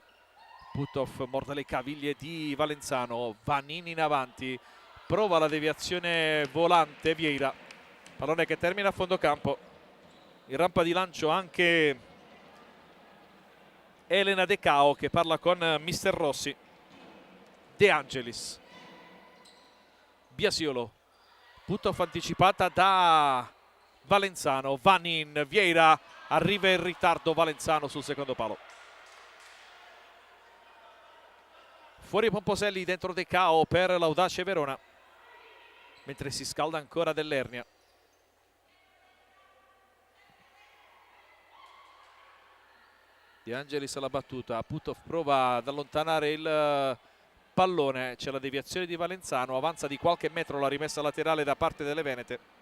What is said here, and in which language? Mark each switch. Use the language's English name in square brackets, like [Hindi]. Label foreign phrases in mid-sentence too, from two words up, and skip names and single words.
[Italian] Putov morde le caviglie di Valenzano, Vanin in avanti, prova la deviazione volante Vieira, pallone che termina a fondo campo. In rampa di lancio anche Elena De Cao che parla con Mister Rossi. De Angelis, Biasiolo, Putov anticipata da Valenzano, Vanin, Vieira, arriva in ritardo Valenzano sul secondo palo. Fuori Pomposelli, dentro De Cao per l'Audace Verona, mentre si scalda ancora Dell'Ernia. De Angelis alla battuta, Putov prova ad allontanare il pallone, c'è la deviazione di Valenzano, avanza di qualche metro la rimessa laterale da parte delle Venete.